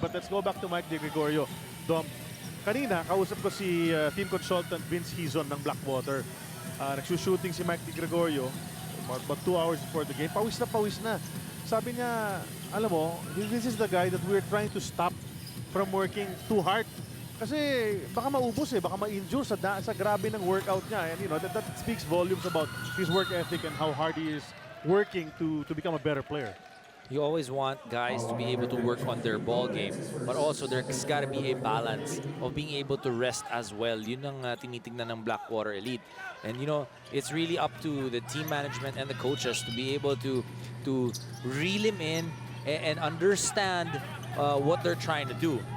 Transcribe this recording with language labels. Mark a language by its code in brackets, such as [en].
[en] But let's go back to Mike De Gregorio. Dom, [tl] kanina, kausap ko si [en] team consultant Vince Hizon ng Blackwater. [tl] Nagsushooting si Mike De Gregorio about 2 hours before the game. Pawis na. Sabi niya, alam mo, [en] this is the guy that we're trying to stop from working too hard. [tl] Kasi baka maubos baka ma-injure sa grabe ng workout niya. [en] And you know, that speaks volumes about his work ethic and how hard he is working to become a better player. You always want guys to be able to work on their ball game, but also there's got to be a balance of being able to rest as well. [tl] Yun ang tinitignan ng Blackwater Elite. [en] And you know, it's really up to the team management and the coaches to be able to reel him in and understand what they're trying to do.